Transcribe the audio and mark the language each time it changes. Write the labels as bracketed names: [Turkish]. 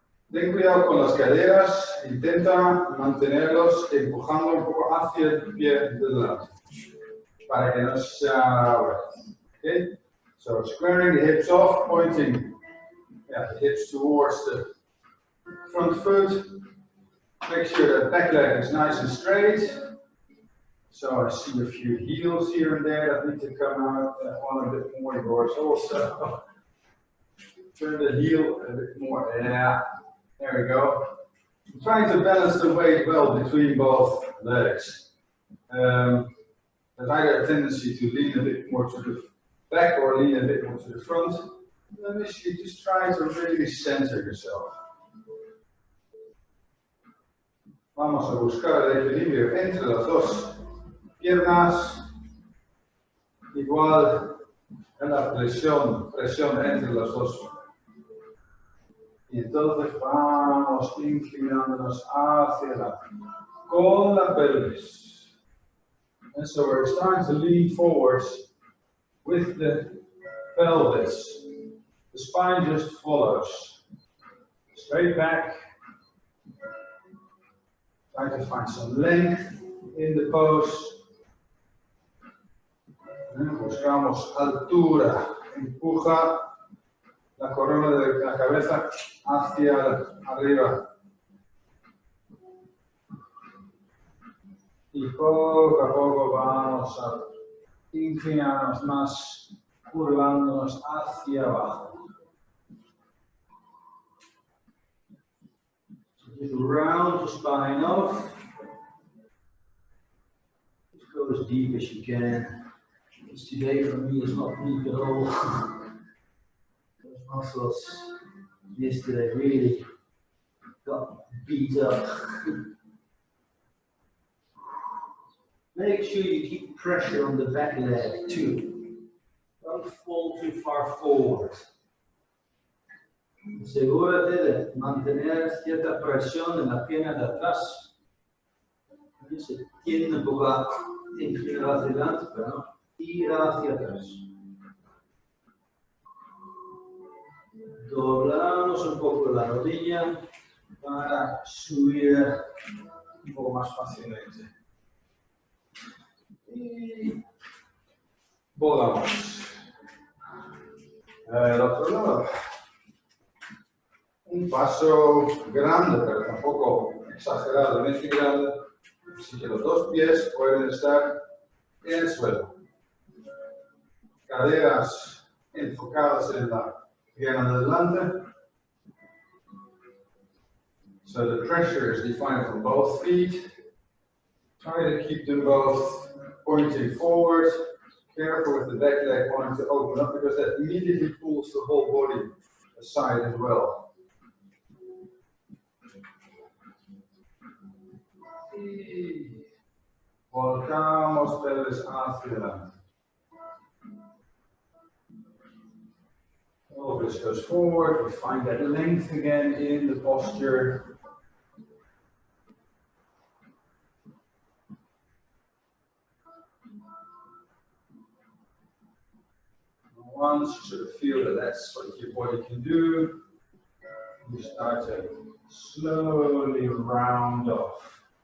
[Spanish] Ten cuidado con las caderas, intenta mantenerlos empujando un poco hacia el pie de delante, para que no sea. [English] Okay? So squaring the hips off, pointing the hips towards the front foot. Make sure that back leg is nice and straight. So I see a few heels here and there that need to come out. That one a bit more, yours also. Turn the heel a bit more. Yeah, there we go. I'm trying to balance the weight well between both legs. There's either a tendency to lean a bit more to the back or lean a bit more to the front. And initially, just try to really center yourself. [Spanish] Vamos a buscar el equilibrio entre las dos piernas. Igual en la presión entre las dos. Y entonces vamos inclinándonos hacia adelante con la pelvis. [English] And so we're starting to lean forwards with the pelvis. The spine just follows. Straight back. Try to find some length in the pose. [Spanish] Buscamos altura. Empuja la corona de la cabeza hacia arriba. Y poco a poco vamos a inclinarnos más, curvándonos hacia abajo. [English] Just round the spine off. Just go as deep as you can. Because today for me is not deep at all. Those muscles yesterday really got beat up. Make sure you keep pressure on the back leg too. Don't fall too far forward. [Spanish] Asegúrate de mantener cierta presión en la pierna de atrás. Y se tiende un poco a inclinar hacia adelante, pero no tira hacia atrás. Doblamos un poco la rodilla para subir un poco más fácilmente. Y volamos. El otro lado. Un paso grande, pero tampoco exageradamente grande. Así que los dos pies pueden estar en el suelo. Caderas enfocadas en la pierna de delante. [English] So the pressure is defined from both feet. Try to keep them both pointing forward. Careful with the back leg wanting to open up because that immediately pulls the whole body aside as well. [Spanish] Y volcamos pelvis hacia adelante. [English] Pelvis goes forward. We find that length again in the posture. Once you sort of feel that that's what your body can do, you start to slowly round off.